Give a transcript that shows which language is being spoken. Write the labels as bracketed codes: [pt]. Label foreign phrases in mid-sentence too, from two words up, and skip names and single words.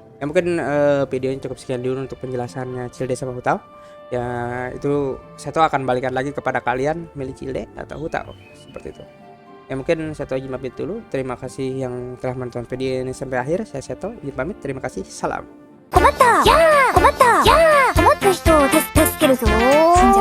[id] Ya mungkin videonya cukup sekian dulu untuk penjelasannya Cilde sama Hutao. Ya itu Seto akan balikan lagi kepada kalian milih Cilde atau Hutao seperti itu. Ya mungkin Seto izin pamit dulu. Terima kasih yang telah menonton video ini sampai akhir. Saya Seto izin pamit. Terima kasih. Salam. [ja] 困ったやー困ったやー困った人を助けるぞー